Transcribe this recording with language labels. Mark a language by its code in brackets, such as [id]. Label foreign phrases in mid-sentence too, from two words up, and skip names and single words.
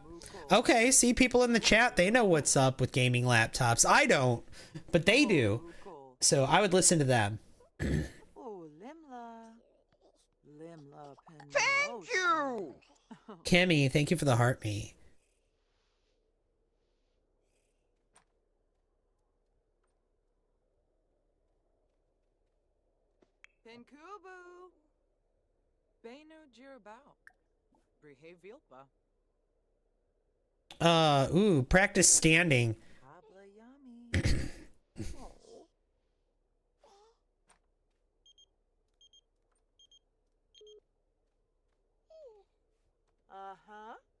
[en] Okay, see, people in the chat, they know what's up with gaming laptops. I don't, but they do. So I would listen to them. Oh, Limla. Limla Thank you! Kimmy, thank you for the heart me. Penkubu. Benu Jirabao. Brihe Vilpa. Ooh, practice standing. Habla Yummy. Uh-huh.